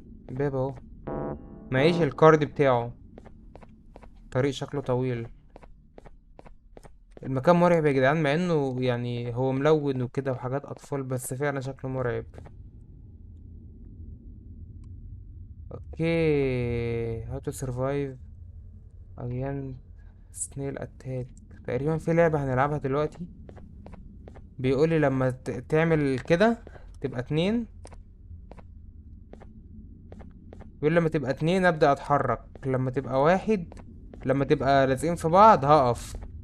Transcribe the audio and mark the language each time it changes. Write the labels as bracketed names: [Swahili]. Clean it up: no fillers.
[Arabic] باب اهو. معيش الكارد بتاعه. طريق شكله طويل. المكان مرعب يا جدعان، مع انه يعني هو ملون وكده وحاجات اطفال، بس فعلا شكله مرعب. اوكي. [English] how to survive against snail attack. [Arabic] تقريبا في لعبة هنلعبها دلوقتي، بيقولي لما تعمل كده تبقى 2. بيقول لما تبقى 2 ابدأ اتحرك، لما تبقى 1، لما تبقى لازقين في بعض هقف.